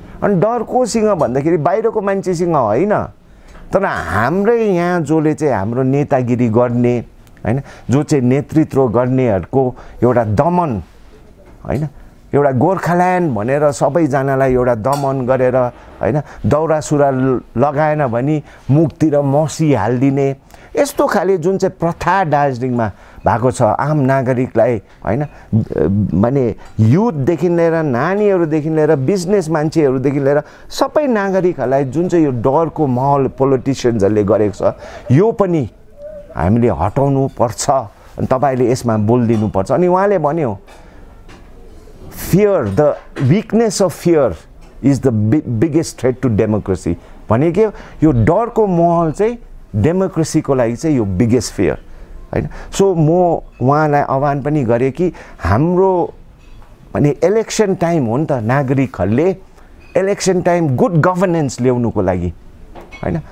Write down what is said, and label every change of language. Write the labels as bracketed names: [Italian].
[Nepali] अनि डर कोसँग भन्दाखेरि बाहिरको मान्छेसँग होइन, तर हाम्रै यहाँ जसले चाहिँ हाम्रो नेतागिरी गर्ने होइन, जो चाहिँ नेतृत्व गर्नेहरूको एउटा दमन होइन, एउटा गोर्खाल्यान्ड भनेर सबैजनालाई एउटा दमन गरेर होइन, दौरा सुरुवाल लगाएन भने मुखतिर मसी हालिदिने यस्तो खाले जुन चाहिँ प्रथा दार्जिलिङमा भएको छ आम नागरिकलाई होइन, माने युथदेखि लिएर नानीहरूदेखि लिएर बिजनेस मान्छेहरूदेखि लिएर सबै नागरिकहरूलाई जुन चाहिँ यो डरको माहौल पोलिटिसियन्सहरूले गरेको छ यो पनि हामीले हटाउनु पर्छ। अनि तपाईँले यसमा बोलिदिनुपर्छ। अनि उहाँले भन्यो [English] fear, the weakness of fear is the biggest threat to democracy। [Nepali] भने के यो डरको माहौल चाहिँ डेमोक्रेसीको लागि चाहिँ यो बिगेस्ट फियर होइन। सो म उहाँलाई आह्वान पनि गरेँ कि हाम्रो भने इलेक्सन टाइम हो नि त, नागरिकहरूले इलेक्सन टाइम गुड गभर्नेन्स ल्याउनुको लागि होइन।